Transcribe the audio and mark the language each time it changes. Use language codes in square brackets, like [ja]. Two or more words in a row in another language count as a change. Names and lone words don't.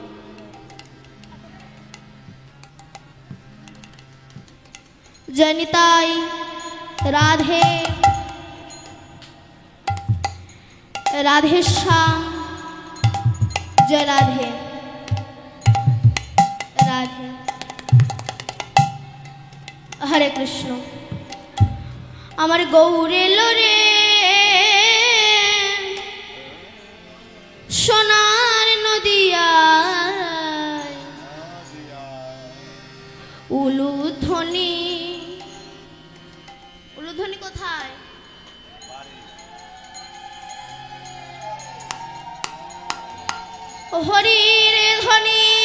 [hi] जय निताई, राधे, राधे श्याम, जय राधे, राधे। हरे कृष्ण। [bn] আমার গৌর এলো রে সোনার নদিয়ায়, উলুধ্বনি। উলুধ্বনি কোথায়? হরির ধ্বনি।